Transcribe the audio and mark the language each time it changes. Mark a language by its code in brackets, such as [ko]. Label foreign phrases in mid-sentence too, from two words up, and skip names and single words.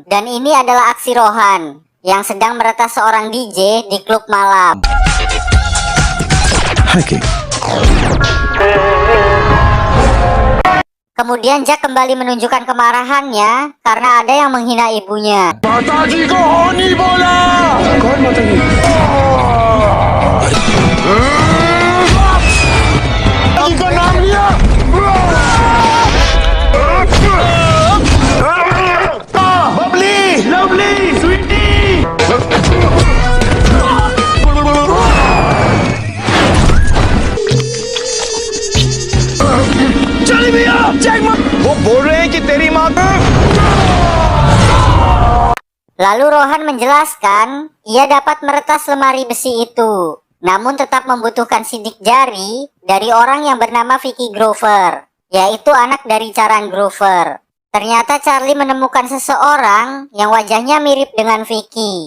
[id] Dan ini adalah aksi Rohan yang sedang meretas seorang DJ di klub malam. Hacking. Kemudian Jack kembali menunjukkan kemarahannya karena ada yang menghina ibunya. [hi] माताजी को होनी बोला. कौन माताजी? माताजी का नाम लिया. बबली, लवली, स्वीटी. चली भैया, जय मां. वो बोल रहे हैं कि तेरी माँ. [id] Lalu Rohan menjelaskan, ia dapat meretas lemari besi itu, namun tetap membutuhkan sidik jari dari orang yang bernama Vicky Grover, yaitu anak dari Charan Grover. Ternyata Charlie menemukan seseorang yang wajahnya mirip dengan Vicky.